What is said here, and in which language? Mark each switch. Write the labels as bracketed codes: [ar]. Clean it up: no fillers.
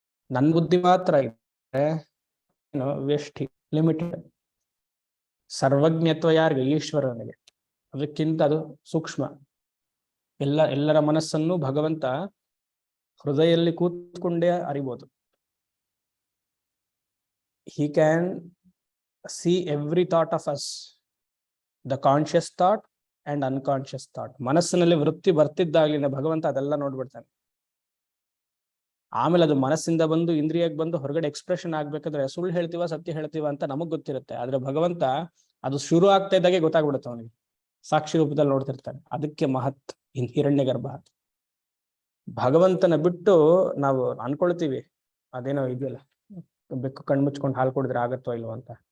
[kn] ನನ್ನ ಬುದ್ಧಿ ಮಾತ್ರ ಇದೆ ವ್ಯಷ್ಟಿ, ಲಿಮಿಟೆಡ್. ಸರ್ವಜ್ಞತ್ವ ಯಾರಿಗೆ? ಈಶ್ವರನಿಗೆ. ಅದಕ್ಕಿಂತ ಅದು ಸೂಕ್ಷ್ಮ. ಎಲ್ಲರ ಮನಸ್ಸನ್ನು ಭಗವಂತ ಹೃದಯದಲ್ಲಿ ಕೂತ್ಕೊಂಡೇ ಅರಿಬೋದು. [en] He can see every thought of us, the conscious thought and unconscious thought. [kn] ಮನಸ್ಸಿನಲ್ಲಿ ವೃತ್ತಿ ಬರ್ತಿದ್ದಾಗಲಿಂದ ಭಗವಂತ ಅದೆಲ್ಲ ನೋಡ್ಬಿಡ್ತಾನೆ. ಆಮೇಲೆ ಅದು ಮನಸ್ಸಿಂದ ಬಂದು ಇಂದ್ರಿಯಕ್ಕೆ ಬಂದು ಹೊರಗಡೆ ಎಕ್ಸ್ಪ್ರೆಷನ್ ಆಗ್ಬೇಕಾದ್ರೆ ಸುಳ್ಳು ಹೇಳ್ತೀವ ಸತ್ಯ ಹೇಳ್ತೀವ ಅಂತ ನಮಗ್ ಗೊತ್ತಿರುತ್ತೆ. ಆದ್ರೆ ಭಗವಂತ ಅದು ಶುರು ಆಗ್ತಾ ಇದ್ದಾಗೆ ಗೊತ್ತಾಗ್ಬಿಡುತ್ತೆ ಅವನಿಗೆ, ಸಾಕ್ಷಿ ರೂಪದಲ್ಲಿ ನೋಡ್ತಿರ್ತಾನೆ. ಅದಕ್ಕೆ ಮಹತ್ ಹಿರಣ್ಯ ಗರ್ಭ. ಭಗವಂತನ ಬಿಟ್ಟು ನಾವು ಅನ್ಕೊಳ್ತೀವಿ ಅದೇನೋ ಇದೆಯಲ್ಲ, ಬೆಕ್ಕು ಕಣ್ಣು ಮುಚ್ಕೊಂಡು ಹಾಲು ಕುಡಿದ್ರೆ ಆಗತ್ತೋ ಇಲ್ವೋ ಅಂತ.